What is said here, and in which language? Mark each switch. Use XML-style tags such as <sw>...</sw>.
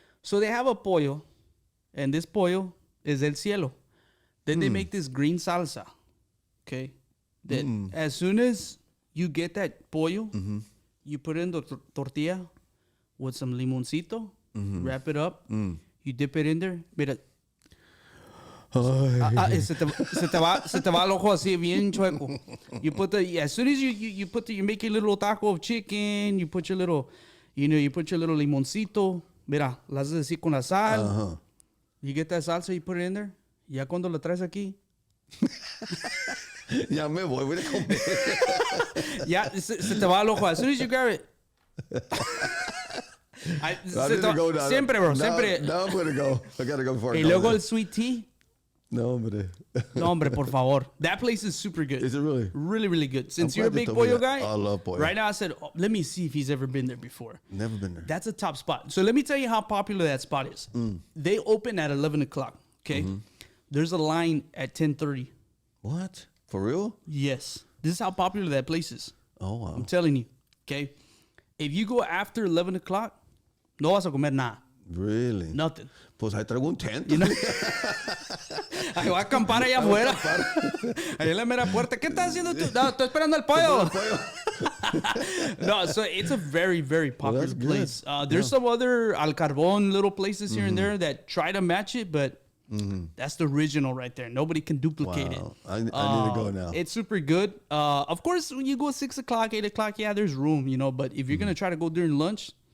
<en>So they have a pollo, and this pollo is</en> <es>del cielo.</es> <en>Then they make this green salsa, okay? That as soon as you get that pollo, you put it in the tortilla with some limoncito, wrap it up, you dip it in there.</en> <es>Mira, se te va el ojo así bien chueco.</es> <en>You put as soon as you make your little taco of chicken, you put your little, you put your little limoncito.</en> <es>Mira, la haces así con la sal.</es> <en>You get that salsa, you put it in there.</en> <es>Ya cuando la traes aquí. Ya me voy a comer. Ya se te va el ojo.</es> <en>As soon as you grab it.</en> <es>Siempre, bro. Siempre.</es> <en>Now I'm going to go. I got to go for it.</en> <es>Y luego el sweet tea. No, hombre. No, hombre, por favor.</es> <en>That place is super good. Is it really? Really, really good. Since I'm you're a glad you big told me pollo that. guy. I love pollo. Right now I said, let me see if he's ever been there before. Never been there. That's a top spot. So let me tell you how popular that spot is. They open at 11 o'clock. Okay. There's a line at 10:30. What? For real? Yes. This is how popular that place is. Oh, wow. I'm telling you. Okay. If you go after 11 o'clock,</en> <es>no vas a comer nada.</es> <en>Really? Nothing.</en> <es>Pues ahí traigo un tent.</es> <en>You know?</en> <es>Ahí voy a acampar allá afuera. Ahí en la mera puerta. ¿Qué estás haciendo tú? No, estoy esperando el pollo.</es> <en>No, so it's a very, very popular that's good. place. There's some other al carbon little places here and there that try to match it, but that's the original right there. Nobody can duplicate it. I need to go now. It's super good. Of course, when you go 6 o'clock, 8 o'clock, yeah, there's room, but if you're going to try to go during lunch,</en>